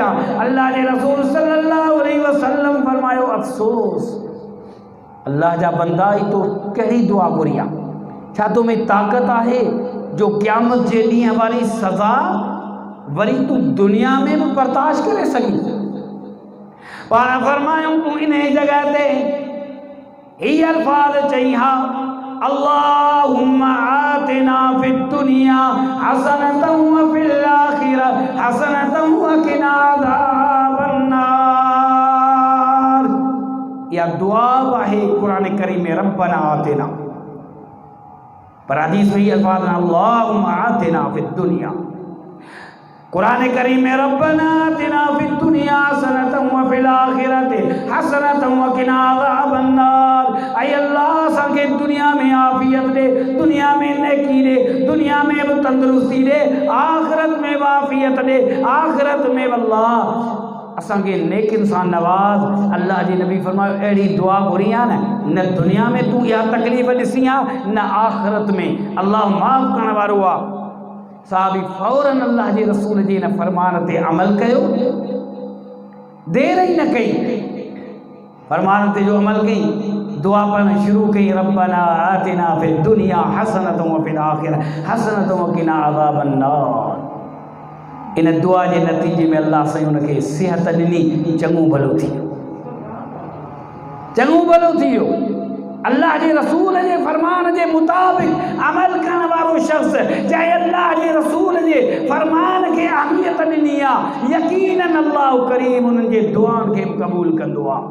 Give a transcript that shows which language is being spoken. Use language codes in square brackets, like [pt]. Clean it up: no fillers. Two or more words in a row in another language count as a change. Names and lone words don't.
[sd] अल्लाह जे रसूल [ar] صلى الله عليه وسلم [sd] फरमायो अफ़सोस अल्लाह जा बंदा ई तो कहिड़ी दुआ घुरी आहे, छा तो में ताक़त आहे जो क़यामत जे ॾींहुं वारी सज़ा वरी तूं दुनिया में भी बर्दाश्त करे सघीं। पाण फरमायूं तूं इन जगह ते ही अल्फाज चई हा, [ar] اللهم آتنا في الدنيا حسنة وفي الآخرة حسنة وقنا عذاب النار. [sd] या दुआ आहे कुरान करीम में [ar] ربنا آتنا, [sd] पर हदीस में अल्फाज [ar] اللهم آتنا في الدنيا, [sd] कुरान करीम में [ar] ربنا آتنا في الدنيا حسنة وفي الآخرة حسنة وقنا عذاب النار. [sd] ऐ अल्लाह असांखे दुनिया में आफियत दे, दुनिया में नेकी दे, दुनिया में भी तंदुरुस्ती दे, आखिरत में भी आफियत दे, आखिरत में भी अल्लाह असांखे नेकिन सां नवाज़। अल्लाह जी नबी फरमायो अहिड़ी दुआ घुरी आहे न दुनिया में तूं इहा तकलीफ़ ॾिसी आहे न आखिरत में, अल्लाह माफ़ करण वारो आहे। साहबी फौरन अल्लाह जे रसूल जे हिन फरमान ते अमल कयो, देर ई न कई, फरमान ते जो अमल कई, दुआ पढ़ण शुरू कई, [ar] ربنا آتنا في الدنيا حسنة وفي الآخرة حسنة وقنا عذاب النار. [sd] इन दुआ जे नतीजे में अल्लाह साईं उनखे सिहत ॾिनी, चङो भलो थी वियो, चङो भलो थी वियो। अल्लाह जे रसूल जे फरमान जे मुताबिक अमल करण वारो शख्स चाहे अल्लाह जे रसूल जे फरमान खे अहमियत ॾिनी आहे, यकीनन अल्लाह करीम उन्हनि जे दुआनि खे क़बूल कंदो आहे।